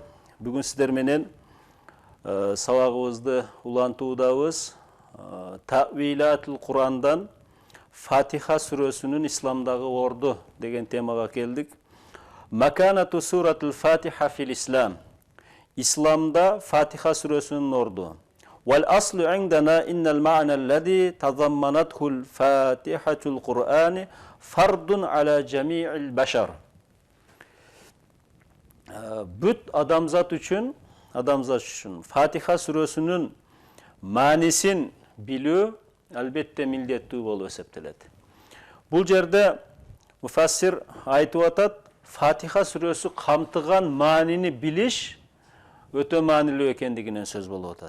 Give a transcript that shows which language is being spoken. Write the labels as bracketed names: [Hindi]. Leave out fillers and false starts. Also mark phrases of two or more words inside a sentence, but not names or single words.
[Kyrgyz] Бүгүн сиздер менен сабагыбызды улантуудабыз. Ta'wilatul Qur'anдан Фатиха сүрөсүнүн исламдагы орду деген темага келдик. [Arabic] مكانة سورة الفاتحة في الإسلام. [Kyrgyz] Исламда Фатиха сүрөсүнүн орду. [Arabic] والأصل عندنا أن المعنى الذي تضمنته الفاتحة القرآن فرض على جميع البشر. [Kyrgyz] Бүт адамзат үчүн Фатиха сүрөсүнүн маанисин билүү албетте милдеттүү болуп эсептелет. Бул жерде муфассир айтып атат, Фатиха сүрөсү камтыган маанини билиш өтө маанилүү экендигинен сөз болуп атат.